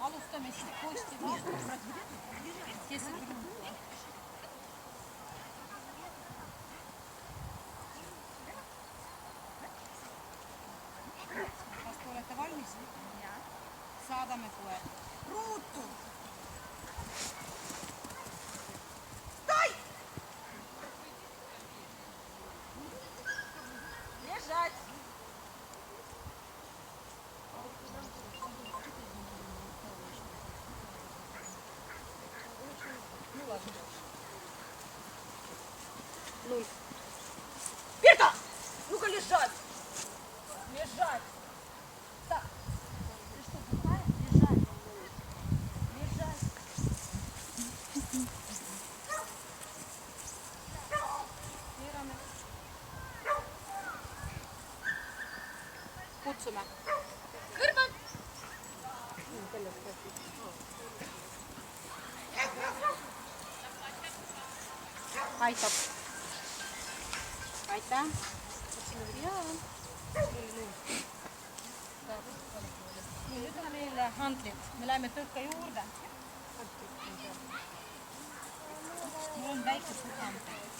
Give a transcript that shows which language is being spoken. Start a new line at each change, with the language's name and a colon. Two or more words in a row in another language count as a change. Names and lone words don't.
Estonian: Alustame siis posti vastu. Kes see tuli? Kas te olete valmis? Saadame koer. Ruutu!
Russian: Стой! Лежать! Ну ладно. Ну. Берта! Ну-ка лежать! Лежать! Так. Ты что, глухая? Лежать! Лежать!
Estonian: Keerame. Kutsume. Kõrval! Aitab. Aitäh. Jaa. Nüüd on meil handlid. Me läheme tõkke juurde. Mul on väike südam.